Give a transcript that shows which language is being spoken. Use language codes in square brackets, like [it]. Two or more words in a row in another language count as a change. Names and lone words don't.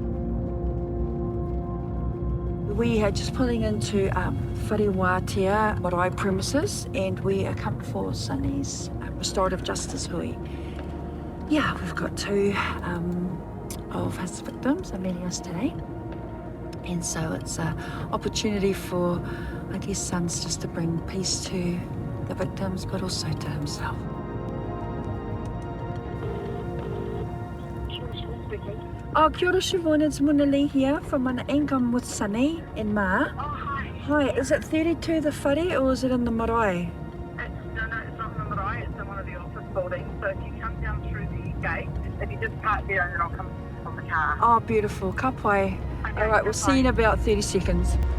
[en] We are just pulling into Wharewatea Marae premises, and we are coming for Sunny's restorative justice hui. Yeah, we've got two of his victims are meeting us today. And so it's an opportunity for, I guess, Sons just to bring peace to the victims, but also to himself. [mi] Oh, kia ora, [en] Siobhan, it's Munali here from an income with Sunny and Ma. Oh, hi. Hi, is it 32 the whare or is it in the marae? No, it's not in the marae, it's in one of the office buildings. So if you come down through the gate, if you just park there and then I'll come from the car. Oh, beautiful. [mi] Ka pai. [en] Okay, all right, we'll see you in about 30 seconds.